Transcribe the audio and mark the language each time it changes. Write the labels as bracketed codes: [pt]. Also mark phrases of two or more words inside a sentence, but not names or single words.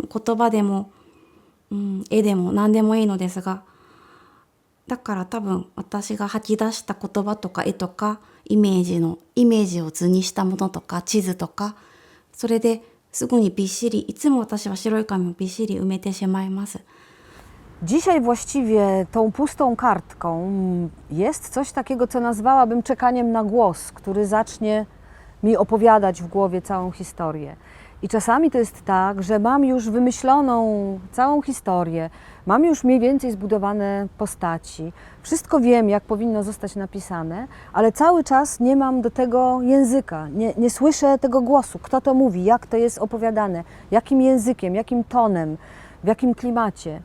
[ja] 言葉でも、絵でも何でもいいのですが。だから多分私が吐き出した言葉とか絵とかイメージを図にしたものとか地図とか、それですぐにびっしり、いつも私は白い紙をびっしり埋めてしまいます。 [pl] Dzisiaj właściwie tą pustą kartką jest coś takiego, co nazwałabym czekaniem na głos, który zacznie mi opowiadać w głowie całą historię. I czasami to jest tak, że mam już wymyśloną całą historię, mam już mniej więcej zbudowane postaci, wszystko wiem, jak powinno zostać napisane, ale cały czas nie mam do tego języka, nie słyszę tego głosu, kto to mówi, jak to jest opowiadane, jakim językiem, jakim tonem, w jakim klimacie.